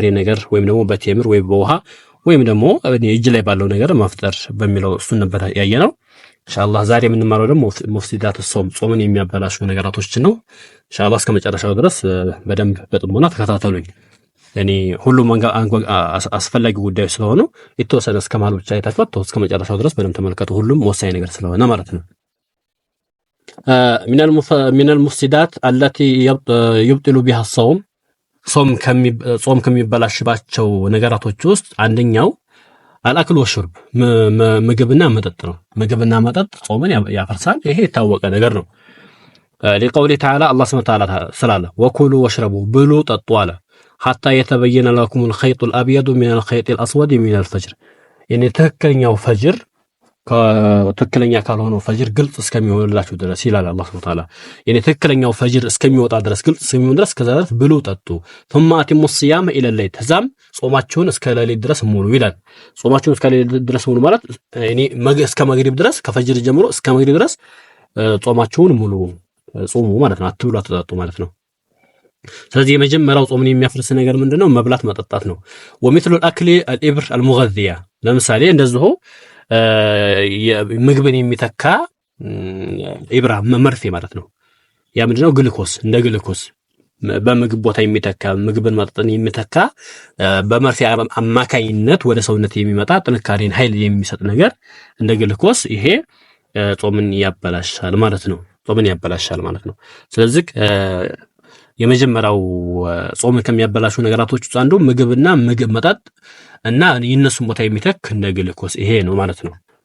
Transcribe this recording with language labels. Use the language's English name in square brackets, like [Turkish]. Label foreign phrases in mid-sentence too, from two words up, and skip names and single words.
[Amharic] ነገር ወይም ደግሞ በቴምር ወይ በውሃ ወይም ደግሞ እጅ ላይ ባለው ነገር ማፍጠር በሚለው እሱን ነበር ያየነው። ኢንሻአላህ ዛሬ የምንማረው ደግሞ ሙፍሲዳት ጾምን የሚያበላሹ ነገራቶችን ነው። ኢንሻአላህ እስከ መጨረሻው ድረስ በደንብ በጥሞና ተከታተሉኝ። እኔ ሁሉም አስፈላጊ ጉዳዮች ስለሆኑ የተወሰነ እስከ መሃል ብቻ አይታችሁ እስከ መጨረሻው ድረስ በደንብ ተመልከቱ። ሁሉም ወሳኝ ነገር ስለሆነ ማለት ነው። [Arabic] من المفسدات التي يبطل بها الصوم [Amharic] ጾም ከሚበላሽባቸው ነገራቶች ውስጥ አንደኛው [Arabic] الأكل والشرب [Amharic] ምግብና መጠጥ ነው። ምግብና መጠጥ ጾምን ያፈርሳል። ይሄ የታወቀ ነገር ነው። [Arabic] لقوله تعالى الله سبحانه ወተዓላ ስላለ وكلوا واشربوا [Amharic] ብሉ ጠጡ አለ [Arabic] حتى يتبين لكم الخيط الابيض من الخيط الاسود من الفجر [Amharic] የኔ ትክክለኛው ፈጅር ከትክክለኛ ካልሆነው ፈጅር ግልጽ እስከሚሆንላችሁ ድረስ ይላል [Arabic] الله سبحانه وتعالى። [Amharic] የኔ ትክክለኛው ፈጅር እስከሚወጣ ድረስ ግልጽ እስከሚሆን ድረስ ከዛ ድረስ ብሉ ጠጡ [Arabic] ثم اتموا الصيام الى الليل [Amharic] ተዛም ጾማችሁን እስከ ሌሊት ድረስ ሙሉ ይላል። ጾማችሁን እስከ ሌሊት ድረስ ሙሉ ማለት እኔ እስከ መግሪብ ድረስ ከፈጅር ጀምሮ እስከ መግሪብ ድረስ ጾማችሁን ሙሉ ጾሙ ማለት ነው። አትብሉ አትጠጡ ማለት ነው። ስለዚህ የመጀመሪያው ጾምን የሚያፈርስ ነገር ምንድነው? መብላት መጠጣት ነው። [Arabic] ومثل الاكل الابر المغذيه [Amharic] ለምሳሌ እንደዚሁ ምግብን የሚተካ ኢብራ መርፌ ማለት ነው። ያ ምንድነው? ግሉኮስ እንደ ግሉኮስ በምግብ ቦታ የሚተካ ምግብን መጠጥን የሚተካ በመርፌ አማካይነት ወደ ሰውነት የሚመጣ ጥንካሬን ኃይል የሚሰጥ ነገር እንደ ግሉኮስ ይሄ ጾምን ያበላሻል ማለት ነው። ጾምን ያበላሻል ማለት ነው። ስለዚህ የመጀመሪያው ጾምን ከሚያበላሹ ነገራቶች ውስጥ አንዱ ምግብና ምግብ መጠጥ እና የነሱን ቦታ የሚተክ እንደ ግሉኮስ ይሄ ነው ማለት ነው።